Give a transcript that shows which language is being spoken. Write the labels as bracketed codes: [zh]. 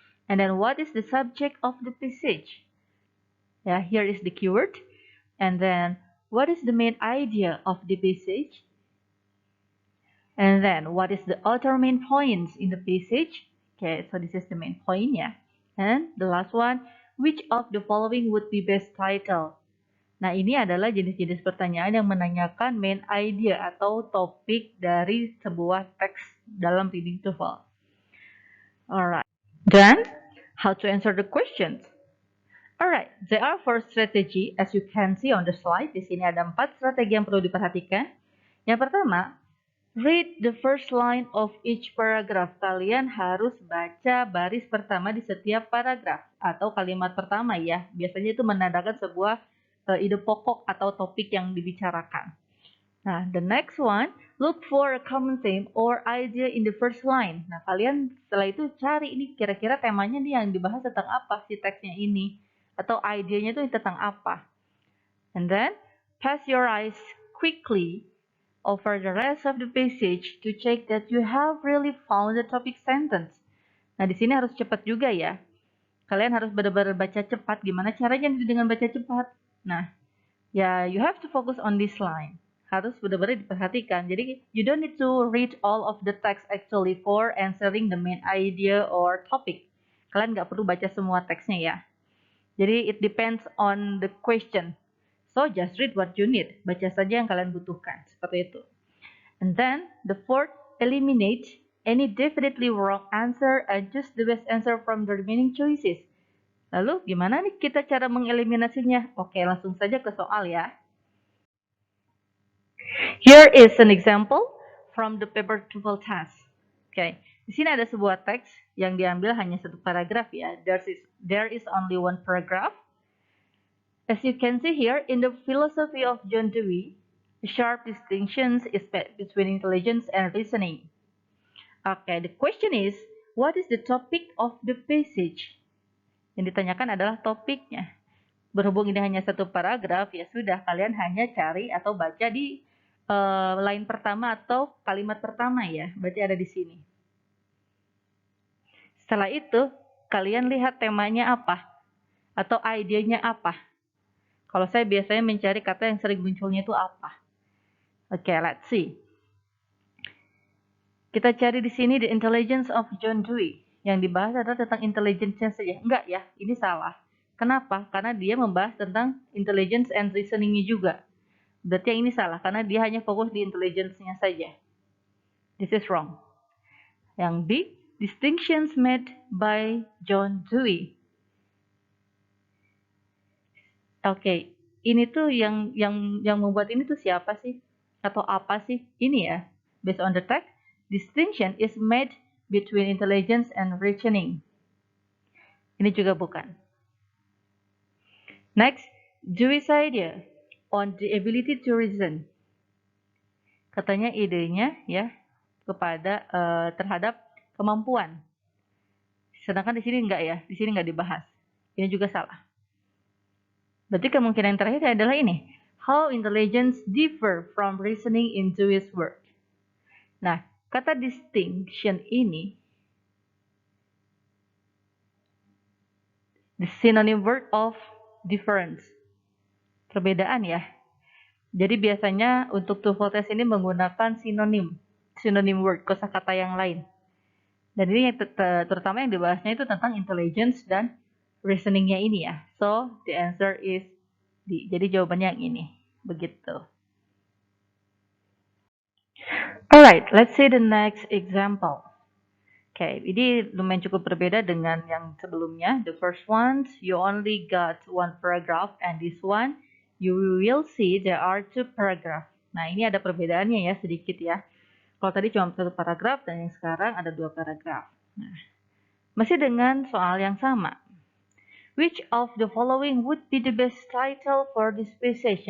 [en] And then, what is the subject of the passage? Yeah, here is the keyword. And then, what is the main idea of the passage? And then, what is the other main points in the passage? Okay, so this is the main point, yeah. And the last one, which of the following would be best title? [id] Nah, ini adalah jenis-jenis pertanyaan yang menanyakan main idea atau topik dari sebuah teks dalam reading TOEFL. [en] Alright. Then, how to answer the questions? Alright, there are 4 strategy as you can see on the slide. [id] Di sini ada 4 strategi yang perlu diperhatikan. Yang pertama, [en] read the first line of each paragraph. [id] Kalian harus baca baris pertama di setiap paragraf atau kalimat pertama ya. Biasanya itu menandakan sebuah ide pokok atau topik yang dibicarakan. [en] Nah, the next one, look for a common theme or idea in the first line. [id] Nah, kalian setelah itu cari ini kira-kira temanya nih yang dibahas tentang apa sih teksnya ini atau idenya itu tentang apa. [en] And then, pass your eyes quickly over the rest of the passage to check that you have really found the topic sentence. [id] Nah, di sini harus cepat juga ya. Kalian harus benar-benar baca cepat. Gimana caranya dengan baca cepat? [en] Nah, ya, you have to focus on this line. [id] Harus benar-benar diperhatikan. [en] Jadi, you don't need to read all of the text actually for answering the main idea or topic. [id] Kalian nggak perlu baca semua teksnya ya. Jadi, [en] it depends on the question. So, just read what you need. [id] Baca saja yang kalian butuhkan. Seperti itu. [en] And then, the fourth, eliminate any definitely wrong answer and choose the best answer from the remaining choices. [id] Lalu, gimana nih kita cara mengeliminasinya? Oke, langsung saja ke soal ya. [en] Here is an example from the paper TOEFL test. [id] Oke, di sini ada sebuah teks yang diambil hanya satu paragraf ya. [en] There is only one paragraph. As you can see here, in the philosophy of John Dewey, the sharp distinctions is between intelligence and reasoning. Okay, the question is, what is the topic of the passage? [id] Yang ditanyakan adalah topiknya. Berhubung ini hanya satu paragraf, ya sudah, kalian hanya cari atau baca di line pertama atau kalimat pertama ya. Berarti ada di sini. Setelah itu, kalian lihat temanya apa atau idenya apa. Kalau saya biasanya mencari kata yang sering munculnya itu apa. Oke, [en] let's see. [id] Kita cari di sini [en] The Intelligence of John Dewey. [id] Yang dibahas adalah tentang intelligence-nya saja. Enggak ya, ini salah. Kenapa? Karena dia membahas tentang intelligence and reasoning-nya juga. Berarti yang ini salah, karena dia hanya fokus di intelligence-nya saja. [en] This is wrong. [id] Yang B, [en] distinctions made by John Dewey. [id] Oke, ini tuh yang membuat ini tuh siapa sih? Atau apa sih? Ini ya, [en] based on the text, distinction is made between intelligence and reasoning. [id] Ini juga bukan. [en] Next, Dewey's idea on the ability to reason. [id] Katanya idenya ya kepada terhadap kemampuan. Sedangkan di sini enggak ya, di sini enggak dibahas. Ini juga salah. Berarti kemungkinan yang terakhir adalah ini. [en] How intelligence differ from reasoning in Dewey's work. [id] Nah, kata [en] distinction ini the synonym word of difference. [id] Perbedaan ya. Jadi biasanya untuk TOEFL test ini menggunakan synonym word, kosakata yang lain. Dan ini terutama yang dibahasnya itu tentang intelligence dan reasoningnya ini ya. [en] So, the answer is D. [id] Jadi jawabannya yang ini. Begitu. [en] Alright, let's see the next example. [id] Okay, ini lumayan cukup berbeda dengan yang sebelumnya. [en] The first one, you only got one paragraph, and this one, you will see there are two paragraph. [id] Nah, ini ada perbedaannya ya, sedikit ya. Kalau tadi cuma satu paragraf, dan yang sekarang ada dua paragraf. Nah, masih dengan soal yang sama. [en] Which of the following would be the best title for this passage?